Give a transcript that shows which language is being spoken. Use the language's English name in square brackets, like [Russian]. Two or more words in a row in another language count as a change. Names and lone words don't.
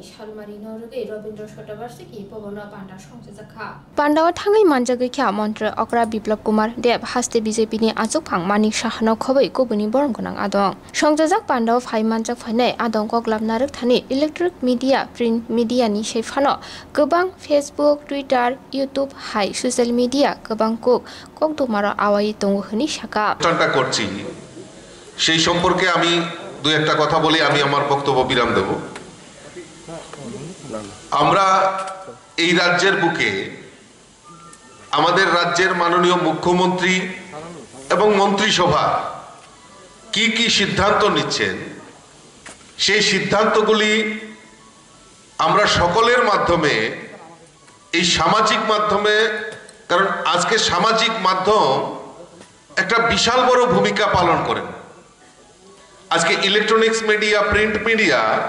[Kok Borok] shalmari norge Rabindra Shatavarshiki Pavana Panda Songjakha Pandawa thangai manjage kya mantra Okra Biplab Kumar Deb haste BJP ni achuk phang Manik Shahana khobei kubuni borong gonang adong Songjak Pandawa phai manjak phainai adong kok labnaruk thani [English] electric media print media [Kok Borok] ni shephano gobang Facebook Twitter YouTube hai [English] social media [Kok Borok] gobang kok তোমার আওয়াই তঙ্গ হনি শাখা [Bangla] চর্চা করছি সেই সম্পর্কে আমি দুই একটা কথা বলি আমি আমার বক্তব্য বিরাম দেব আমরা এই রাজ্যের বুকে আমাদের রাজ্যের মাননীয় মুখ্যমন্ত্রী এবং মন্ত্রিসভা কি কি সিদ্ধান্ত নিচ্ছেন সেই সিদ্ধান্তগুলি আমরা সকলের মাধ্যমে এই সামাজিক মাধ্যমে কারণ আজকে সামাজিক মাধ্যম একটা বিশাল বড় ভূমিকা পালন করে আজকে [English] electronics media print media